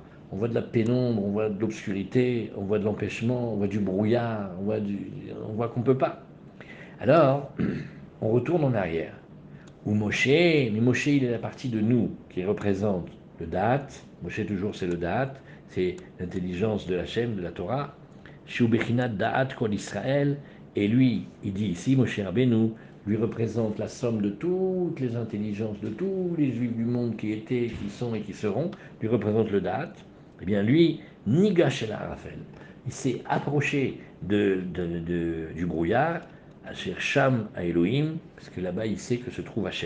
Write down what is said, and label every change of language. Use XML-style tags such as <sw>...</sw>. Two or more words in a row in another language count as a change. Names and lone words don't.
<fr>On voit de la pénombre, on voit de l'obscurité, on voit de l'empêchement, on voit du brouillard, on voit qu'on ne peut pas. Alors, on retourne en arrière. Ou Moshe, mais Moshe, il est la partie de nous qui représente le date. Moshe, toujours, c'est le date, c'est l'intelligence de la Shem, de la Torah.</fr> <he>שהוא בחינת דעת כל ישראל.</he> <fr>Et lui, il dit ici, Moshe Rabbeinu, lui représente la somme de toutes les intelligences de tous les juifs du monde qui étaient, qui sont et qui seront, lui représente le date. Eh bien, lui,</fr> <he>ניגש אל הערפל,</he> <fr>il s'est approché du brouillard,</fr> <he>אשר שם האלוהים,</he> <fr>parce que là-bas il sait que se trouve Hachem.</fr>